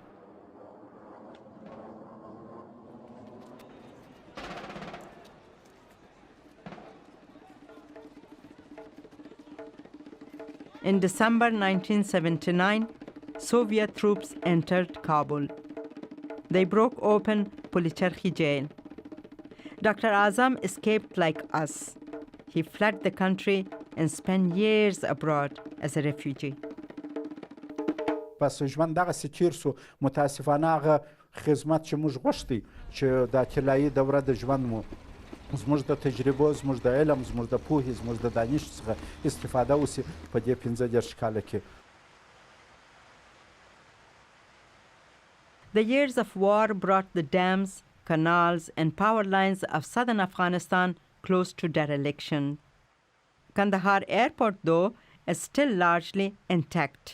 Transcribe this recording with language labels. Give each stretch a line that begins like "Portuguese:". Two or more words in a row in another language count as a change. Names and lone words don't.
English: In December 1979, Soviet troops entered Kabul. They broke open Pulicharki jail. Dr. Azam escaped like us. He fled the country and spent years abroad as a refugee.
Pashto: پس ژوند دغسې تیر سو. متاسفانه هغه خدمت چې موږ غوښتی چې دا طلایي دوره د ژوند مو زموږ د تجربو زموږ د علم زموږ د پوهې زموږ د دانش څخه استفاده وسي په دې 15 کاله کې.
English: The years of war brought the dams, canals, and power lines of southern Afghanistan close to dereliction. Kandahar airport, though, is still largely intact.